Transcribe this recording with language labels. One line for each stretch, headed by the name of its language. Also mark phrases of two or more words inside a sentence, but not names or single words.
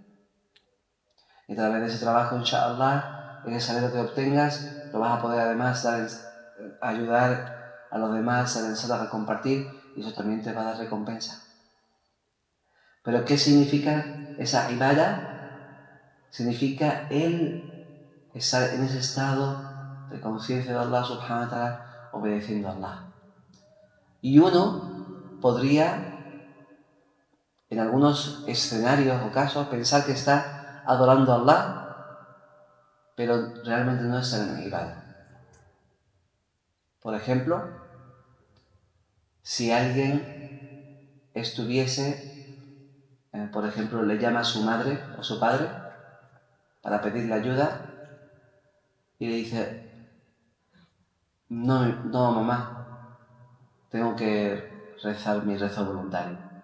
Spanish: Y a través de ese trabajo, inshallah, ese salario que obtengas, lo vas a poder además ayudar a los demás a compartir, y eso también te va a dar recompensa. Pero ¿qué significa esa ibadah? Significa el estar en ese estado de conciencia de
Arabic: الله سبحانه وتعالى,
Spanish: obedeciendo a Allah. Y uno podría, en algunos escenarios o casos, pensar que está adorando a Allah, pero realmente no es en ibadah. Por ejemplo, si alguien estuviese, por ejemplo, le llama a su madre o su padre para pedirle ayuda y le dice: no mamá, tengo que rezar mi rezo voluntario.